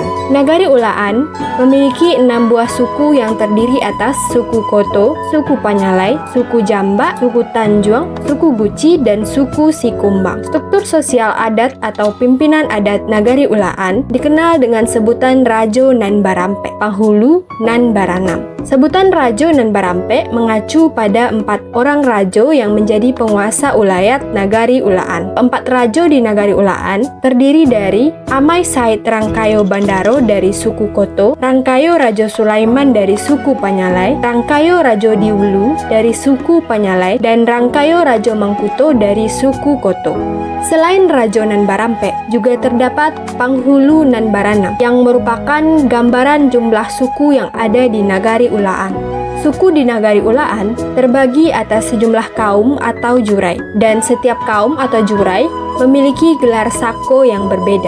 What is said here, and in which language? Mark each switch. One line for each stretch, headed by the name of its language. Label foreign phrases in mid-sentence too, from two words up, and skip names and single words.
Indonesian: Nagari Ulaan memiliki 6 buah suku yang terdiri atas suku Koto, suku Panyalai, suku Jamba, suku Tanjuang, suku Guci, dan suku Sikumbang. Struktur sosial adat atau pimpinan adat Nagari Ulaan dikenal dengan sebutan Rajo Nan Barampe, Panghulu Nan Baranam. Sebutan Rajo Nan Barampe mengacu pada 4 orang rajo yang menjadi penguasa ulayat Nagari Ulaan. 4 rajo di Nagari Ulaan terdiri dari Amai Said Rangkayo Bandaro dari suku Koto, Rangkayo Rajo Sulaiman dari suku Panyalai, Rangkayo Rajo Diwulu dari suku Panyalai, dan Rangkayo Rajo Mangkuto dari suku Koto. Selain Rajo Nan Barampe, juga terdapat Panghulu Nan Baranam yang merupakan gambaran jumlah suku yang ada di Nagari Ulaan. Suku di Nagari Ulaan terbagi atas sejumlah kaum atau jurai, dan setiap kaum atau jurai memiliki gelar sako yang berbeda.